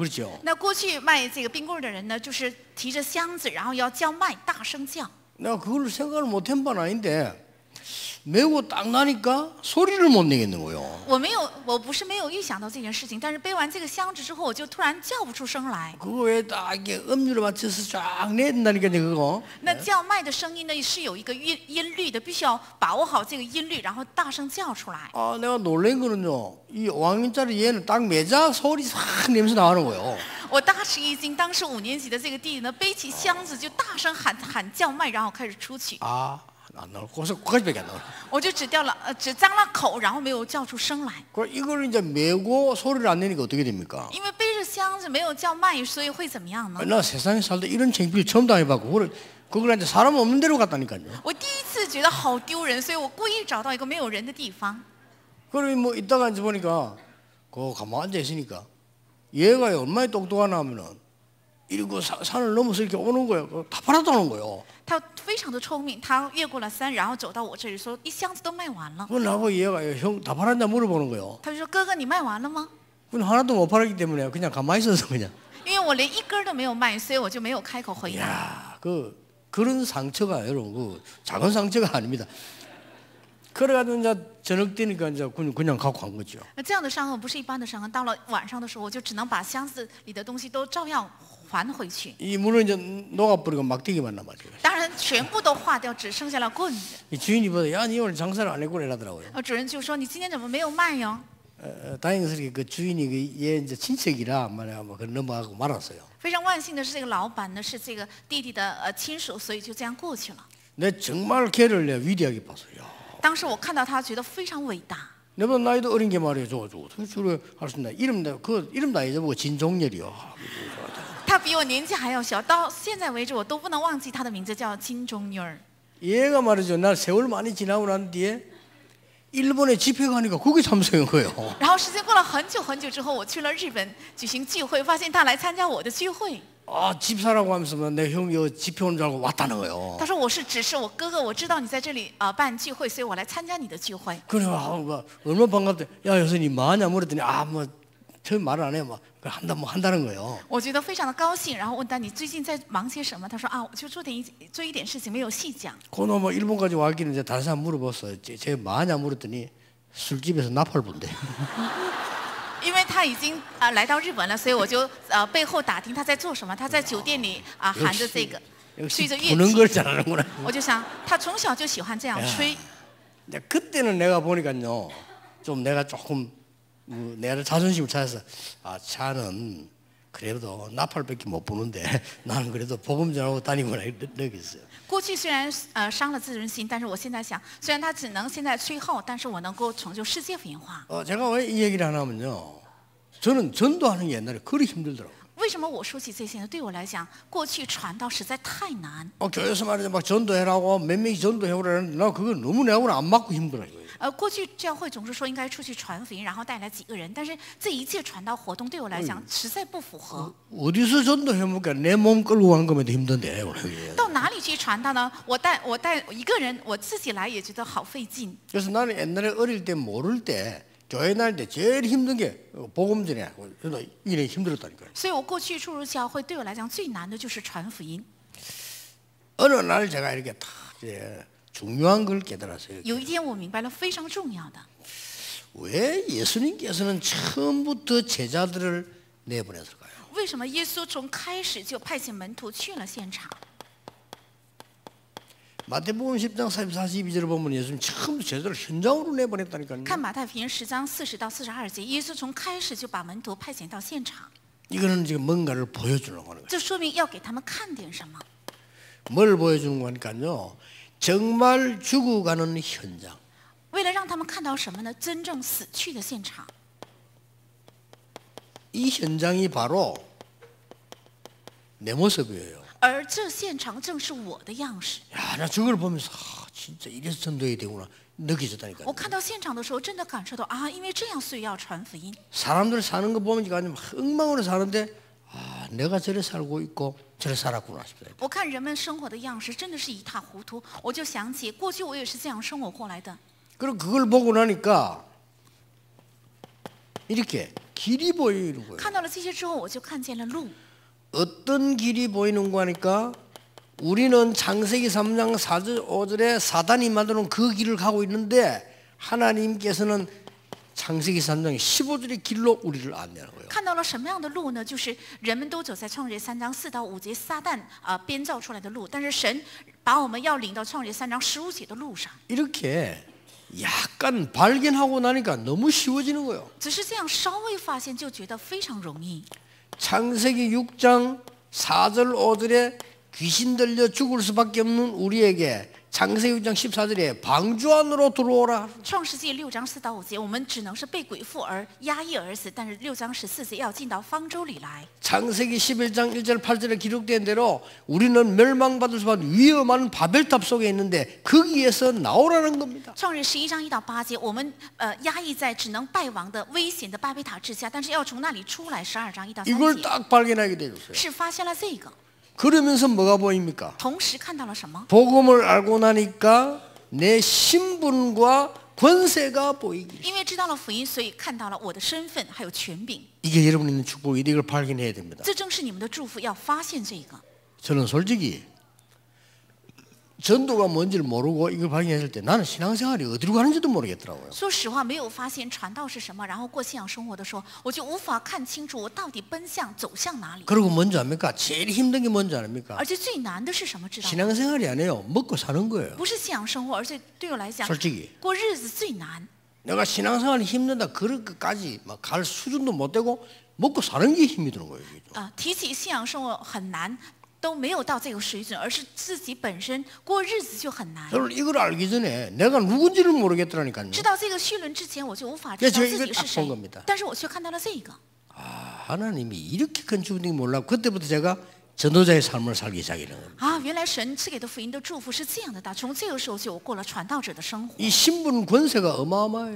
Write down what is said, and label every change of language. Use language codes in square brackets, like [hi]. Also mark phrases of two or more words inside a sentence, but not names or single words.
[ko] 그렇죠? [zh] 那过去卖这个冰棍儿的人呢，就是提着箱子，然后要叫卖，大声叫。 [ko] 내가 그걸 생각을 못한 바는 아닌데 메고 딱 나니까 소리를 못 내겠는 거예요. [zh] 我不是没有预想到这件事情，但是背完这个箱子之后，我就突然叫不出声来。 [ko] 그거에 딱 이게 음률을 맞춰서 쫙 내는다니까 그거. [zh] 那叫卖的声音呢是有一个音律的，必须要把握好这个音律，然后大声叫出来。 [ko] 내가 놀란 거는요. 이 5학년짜리 얘는 딱 매자 소리 싹 내면서 나가는 거예요. [zh] 我大吃一惊，当时5年级的这个弟弟呢，背起箱子就大声喊叫卖，然后开始出去。 [ko] 안 나올 거기까지밖에 안 나와. [zh] 我就只张了口，然后没有叫出声来。 [ko] 이걸 이제 메고 소리를 안 내니까 어떻게 됩니까? [zh] 因为背着箱子没有叫卖，所以会怎么样呢？ [ko] 나 세상에 살다 이런 창피를 처음 당해봤고 그걸 이제 사람 없는 데로 갔다니까요. [zh] 我第一次觉得好丢人，所以我故意找到一个没有人的地方。 [ko] 그러면 뭐 이따가 이제 보니까 그 가만 앉아 있으니까 얘가 얼마나 똑똑하나 하면은 이러고 산을 넘어서 이렇게 오는 거예요. 다 팔았다는 거예요. [zh] 他非常的聪明，他越过了山，然后走到我这里说1箱子都卖完了。 [ko] 그걸 나보고 얘가 형 다 팔았냐 물어보는 거예요. [zh] 他就说哥哥你卖完了吗？ [ko] 그건 하나도 못 팔았기 때문에 그냥 가만히 있어서 그냥. [zh] 因为我连1根都没有卖，所以我就没有开口回答。 [ko] 그런 상처가 여러분 작은 상처가 아닙니다. 그래가지고 이제 저녁 되니까 이제 그냥 갖고 간 거죠. [zh] 这样的伤痕不是一般的伤痕，到了晚上的时候，我就只能把箱子里的东西都照样还回去。 [ko] 이 물은 이제 녹아버리고 막대기만 남았죠. [zh] 当然全部都化掉，只剩下了棍子。 [ko] 이 주인이 보다 야, 니 오늘 장사를 안 했구나 이러더라고요. [zh] 主人就说：“你今天怎么没有卖哟？” [ko] 다행스럽게 그 주인이 얘 이제 친척이라 말이야 뭐 넘어가고 말았어요. [zh] 非常万幸的是，这个老板呢是这个弟弟的亲属，所以就这样过去了。 [ko] 내 정말 걔를 내가 위대하게 봤어요. [zh] 当时我看到他，觉得非常伟大。 [ko] 내보다 나이도 어린 게 말이에요. 저 어떻게 저래 할 수 있나? 이름 다 잊어보고 진종렬이요. [zh] 他比我年纪还要小，到现在为止我都不能忘记他的名字，叫金钟女儿。 [ko] 얘가 말이죠. 나 세월 많이 지나고 난 뒤에 일본에 집회 가니까 그게 참석한 거예요. [zh] 然后时间过了很久很久之后，我去了日本举行聚会，发现他来参加我的聚会。 [ko] 아 집사라고 하면서 내 형이 집회 온 줄 알고 왔다는 거예요. [zh] 他说我是指示我哥哥，我知道你在这里办聚会，所以我来参加你的聚会。 [ko] 그래 얼마나 반갑대. 야 여선이 뭐하냐 물었더니 뭐 처음 말을 안 해요. 뭐 한다는 거예요. [zh] 我觉得非常的高兴，然后问他你最近在忙些什么？他说啊，我就做一点事情，没有细讲。 [ko] 그놈 뭐 일본까지 왔기는 이제 다른 사람 물어봤어요. 쟤 뭐하냐 물었더니 술집에서 나팔 분대. [zh] 因为他已经来到日本了，所以我就背后打听他在做什么。他在酒店里喊着这个，吹着乐 [ko] 부는 걸 [zh] 器。 [ko] 잘하는구나. [zh] 我就想，他从小就喜欢这样吹。 [ko] 그때는 내가 보니까요, 좀 내가 조금 내가 자존심을 찾아서 차는 그래도 나팔밖에 못 부는데 나는 그래도 복음 전하고 다니구나 느꼈어요. [zh] 过去虽然伤了自尊心，但是我现在想，虽然他只能现在吹号，但是我能够成就世界福音化。 [ko] 제가 왜 이 얘기를 하냐면요, 저는 전도하는 게 옛날에 그리 힘들더라고요. [zh] 为什么我说起这些呢？对我来讲，过去传道实在太难。 [ko] 교회에서 말이죠, 막 전도해라고 몇 명이 전도해오라는데 나 그거 너무 내하고는 안 맞고 힘들어요. [zh] 过去教会总是说应该出去传福音，然后带来几个人，但是这一切传道活动对我来讲实在不符合。 [ko] 어디서 전도해보니까 내 몸 끌고 가는 거면 힘든데. [zh] 到哪里去传道呢？我带一个人，我自己来也觉得好费劲。 [ko] 그래서 나는 옛날에 어릴 때 모를 때 교회 다닐 때 제일 힘든 게 복음 전에 그래도 이래 힘들었다니까요. [zh] 所以我过去初入教会，对我来讲最难的就是传福音。 [ko] 어느 날 제가 이렇게 다 이제 중요한 걸 깨달았어요. [zh] 有一天我明白了非常重要的， [ko] 왜 예수님께서는 처음부터 제자들을 내보냈을까요? [zh] 为什么耶稣从开始就派遣门徒去了现场？ [ko] 마태복음 10장 42절을 보면 예수님 처음부터 제자들을 현장으로 내보냈다니까요. [zh] 看马太福音10章40到42节，耶稣从开始就把门徒派遣到现场， [ko] 이거는 지금 뭔가를 보여주려고 하는 거예요. [zh] 这说明要给他们看点什么。 [ko] 뭘 보여주는 거니까요. 정말 죽어가는 현장. [zh] 为了让他们看到什么呢？真正死去的现场。 [ko] 이 현장이 바로 내 모습이에요. [zh] 而这现场正是我的样式。 [ko] 야, 나 저걸 보면서 진짜 이래서 전도해야 되구나 느껴졌다니까요. [zh] 我看到现场的时候，真的感受到啊，因为这样，所以要传福音。 [ko] 사람들 사는 거 보면 아니면 엉망으로 사는데 내가 저래 살고 있고 저래 살았구나 싶어요. [zh] 我看人们生活的样式，真的是一塌糊涂。我就想起过去我也是这样生活过来的。 [ko] 그리고 그걸 보고 나니까 이렇게 길이 보이는 거예요. [zh] 看到了这些之后，我就看见了路。 [ko] 어떤 길이 보이는 거니까 우리는 창세기 3장 4절 5절에 사단이 만드는 그 길을 가고 있는데 하나님께서는 창세기 3장 15절의 길로 우리를 안내하는 거예요. [zh] 看到了什么样的路呢？就是人们都走在创世节3章4到5节撒旦编造出来的路，但是神把我们要领到创世节3章15节的路上。 [ko] 이렇게 약간 발견하고 나니까 너무 쉬워지는 거예요. [zh] 只是这样稍微发现，就觉得非常容易。 [ko] 창세기 6장 4절 5절에 귀신 들려 죽을 수밖에 없는 우리에게 창세기 6장 14절에 방주 안으로 들어오라. [zh] 创世纪6章4到5节，我们只能是被鬼附而压抑而死，但是6章14节要进到方舟里来。 [ko] 창세기 11장 1절 8절에 기록된 대로 우리는 멸망받을 수밖에 위험한 바벨탑 속에 있는데 거기에서 나오라는 겁니다. [zh] 创世11章1到8节，我们压抑在只能败亡的危险的巴别塔之下，但是要从那里出来。12章1到3 [ko] 이걸 [zh] 节 [ko] 딱 발견하게 되었어요. [zh] 是发现了这个， [ko] 그러면서 뭐가 보입니까? [zh] 同时看到了什么？ [ko] 복음을 알고 나니까 내 신분과 권세가 보이기. [zh] 因为知道了福音，所以看到了我的身份还有权柄。 [ko] 이게 여러분이 있는 축복이 이걸 발견해야 됩니다. [zh] 这正是你们的祝福，要发现这个。 [ko] 저는 솔직히 전도가 뭔지를 모르고 이걸 발견했을 때 나는 신앙생활이 어디로 가는지도 모르겠더라고요. [zh] 说实话，没有发现传道是什么，然后过信仰生活的时候，我就无法看清楚我到底奔向走向哪里。 [ko] 그리고 뭔지 압니까? 제일 힘든 게 뭔지 압니까? [zh] 而且最难的是什么？知道吗？ [ko] 신앙생활이 아니에요. 먹고 사는 거예요. [zh] 不是信仰生活，而且对我来讲， [ko] 솔직히 [zh] 过日子最难。 [ko] 내가 신앙생활이 힘들다 그럴 것까지 막 갈 수준도 못 되고 먹고 사는 게 힘이 드는 거예요. [zh] 提起信仰生活很难。都没有到这个水准，而是自己本身过日子就很难。 [ko] 저는 이걸 알기 전에 내가 누군지를 모르겠더라니까요. [zh] 知道这个绪论之前，我就无法知道自己是谁。但是我却看到了这个。 [ko] 하나님이 이렇게 큰 주님이 몰라. 그때부터 제가 전도자의 삶을 살기 시작하는 겁니다. [zh] 啊，原来神赐给的福音的祝福是这样的大。从这个时候就我过了传道者的生活。 [ko] 이 신분 권세가 어마어마해요.